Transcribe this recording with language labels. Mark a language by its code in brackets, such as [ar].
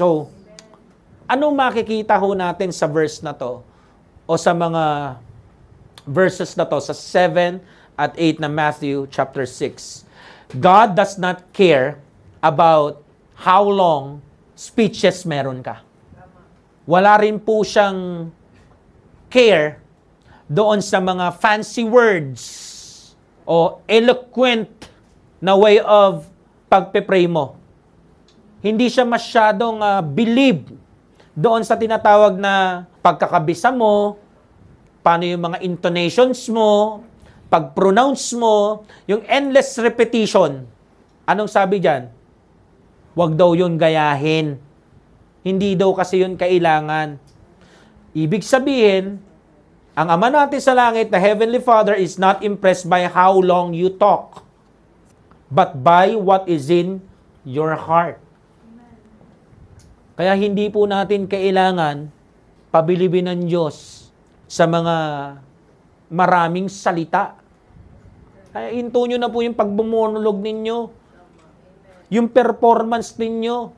[tl] So, anong makikita ho natin sa verse na to? O sa mga verses na to, sa 7 at 8 na Matthew chapter 6. [en] God does not care about how long speeches [tl] meron ka. Wala rin po siyang care doon sa mga fancy words o eloquent na way of pagpe-pray mo. Hindi siya masyadong believe doon sa tinatawag na pagkakabisa mo, paano yung mga intonations mo, pag-pronounce mo, yung endless repetition. Anong sabi dyan? Huwag daw yun gayahin. Hindi daw kasi yun kailangan. Ibig sabihin, ang Ama natin sa langit, [en] the Heavenly Father, is not impressed by how long you talk, but by what is in your heart. [tl] Kaya hindi po natin kailangan pabilibin ng Diyos sa mga maraming salita. Kaya hinto nyo na po yung pagbumonolog ninyo. Yung performance ninyo.